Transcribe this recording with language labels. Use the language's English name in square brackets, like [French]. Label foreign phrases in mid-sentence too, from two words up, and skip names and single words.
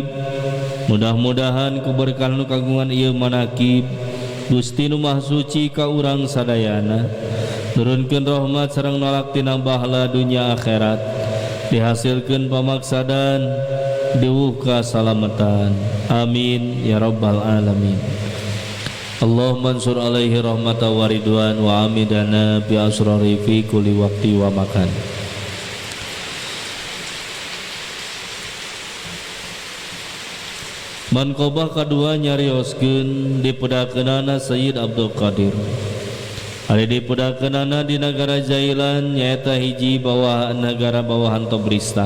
[Sundanese] Mudah-mudahan ku berkah nu kagungan ieu manaqib Gusti nu Maha Suci ka urang sadayana nurunkeun rahmat sareng nolak tina bahala dunya akhirat dihasilkeun pamaksadan diwuh kasalamatan [Arabic] آمين يا رب العالمين. اللهم انشر عليه رحمة ورضوان وأمدنا بأسرار في كل وقت ومكان. [Sundanese] Manqobah kadua nyarioskeun dipedakeunana Sayyid Abdul Qadir. Ari dipedakeunana di negara Jailan nyaeta hiji bawah negara bawahan Tobristan.